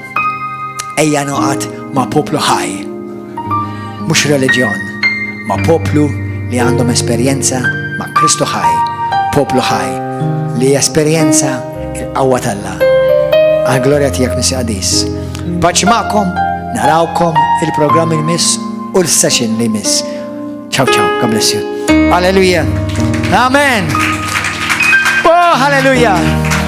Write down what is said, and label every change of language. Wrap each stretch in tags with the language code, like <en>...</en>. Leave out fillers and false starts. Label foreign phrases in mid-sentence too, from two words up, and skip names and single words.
<mt>Ejja noqgħod ma' poplu ħaj. Mhux reliġjon, ma' poplu li għandhom esperjenza ma' Kristu ħaj. Poplu ħaj li esperjenza il-qawwa tal-Alla. Għal-glorja tiegħek Missi Qadis. Paċi magħkom, narawkom il-programm li miss u l-session li miss.</mt> <it>Ciao ciao,</it> <en>God bless you. Halleluja. Amen. Oh, halleluja.</en>